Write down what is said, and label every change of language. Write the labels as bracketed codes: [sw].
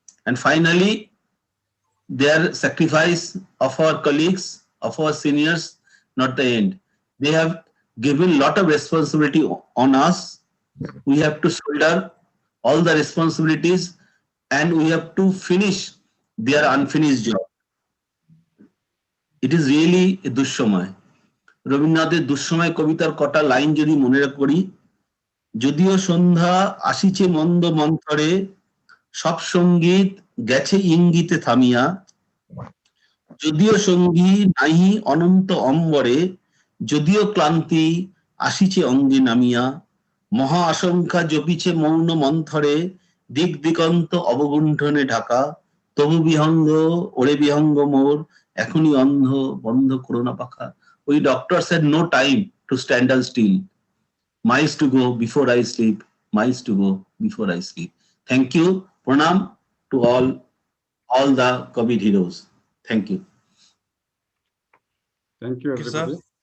[en] And finally, their sacrifice of our colleagues, of our seniors, not the end. They have given a lot of responsibility on us. We have to shoulder all the responsibilities, and we have to finish their unfinished job. It is really a দুঃসময়। [bn] রবীন্দ্রনাথের দুঃসময় কবিতার কটা line যদি মনে করি, যদিও সন্ধ্যা আসিছে মন্দ মন্থরে, সব সঙ্গীত গেছে ইঙ্গিতে থামিয়া, যদিও সঙ্গী নাহি অনন্ত অম্বরে, যদিও ক্লান্তি আসিছে অঙ্গে নামিয়া, মহা আশঙ্কা জপিছে মৌন মন্থরে, দিক দিগন্ত অবগুণ্ঠনে ঢাকা, তবু বিহঙ্গ ওরে বিহঙ্গ মোর, এখনই অন্ধ বন্ধ করোনা পাখা। [en] We doctors had no time to stand still. Miles to go before I sleep. Miles to go before I sleep. Thank you. Pranam to all the COVID heroes. Thank you. Thank you, everybody.